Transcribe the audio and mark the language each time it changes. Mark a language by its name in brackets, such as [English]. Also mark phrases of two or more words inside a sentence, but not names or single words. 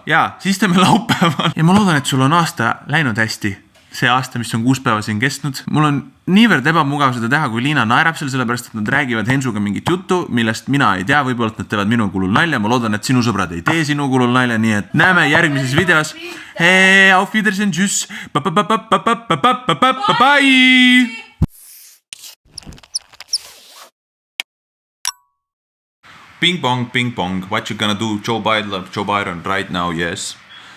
[Estonian] Ja ma loodan, et sul on aasta läinud hästi. See aasta, mis on 6 päeva siin kestnud. Mul on niivõrd ebamugav seda teha, kui Liina naerab selle sellepärast, et nad räägivad Hensuga mingit juttu, millest mina ei tea, võib-olla nad teevad minu kulul nalja. Ma loodan, et sinu sõbrad ei tee sinu kulul nalja, nii et näeme järgmises videos. [German] Hei, auf Wiedersehen, tschüss. [English] Bye. Ping pong, what you gonna do, Joe Biden right now, yes.